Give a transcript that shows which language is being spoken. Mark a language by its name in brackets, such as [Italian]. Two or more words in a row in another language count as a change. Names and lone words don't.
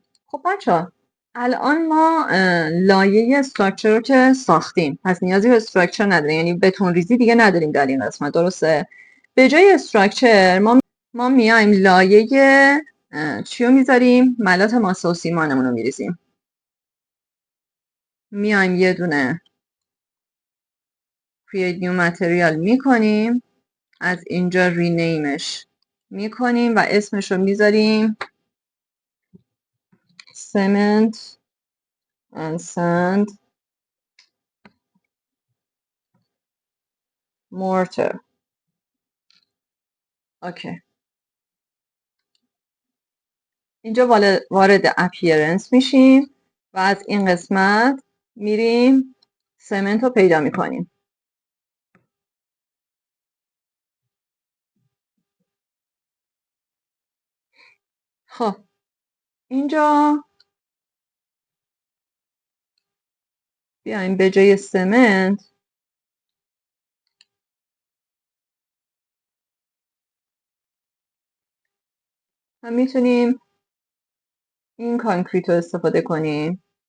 [Persian] خب بچه‌ها الان ما لایه استراکچر رو که ساختیم، پس نیازی به استراکچر نداریم، یعنی بتون ریزی دیگه نداریم در این قسمت، درسته؟ به جای استراکچر ما میایم لایه چی رو میذاریم؟ ملات ماسه و سیمانمون رو میریزیم. میایم یه دونه [English] create new material [Persian] میکنیم، از اینجا رینیمش میکنیم و اسمش رو میذاریم [English] cement and sand mortar. [Persian] اوکی. اینجا وارد اپیرنس میشیم و از این قسمت میریم سمنت رو پیدا میکنیم. خب اینجا بیایم به جای سمنت هم میتونیم این کانکریت رو استفاده کنیم.